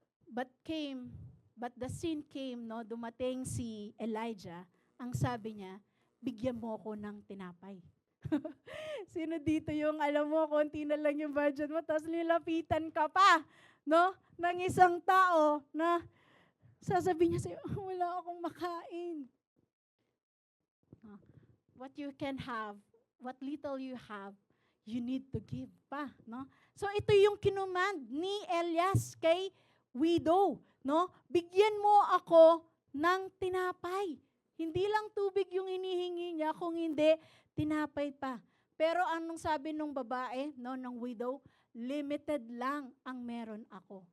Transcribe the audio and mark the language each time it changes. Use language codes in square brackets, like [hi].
[en] But the sin came, [tl] no? Dumating si Elijah, ang sabi niya, bigyan mo ko ng tinapay. Sino dito yung, alam mo, konti na lang yung budget mo, tapos nilapitan ka pa, no? Ng isang tao na sasabihin niya sa'yo, wala akong makain. [en] What you can have, what little you have, you need to give pa, no? [tl] So ito yung kinumand ni Elias kay widow, no? Bigyan mo ako ng tinapay. Hindi lang tubig yung inihingi niya, kung hindi, tinapay pa. Pero anong sabi nung babae, no, ng widow, limited lang ang meron ako.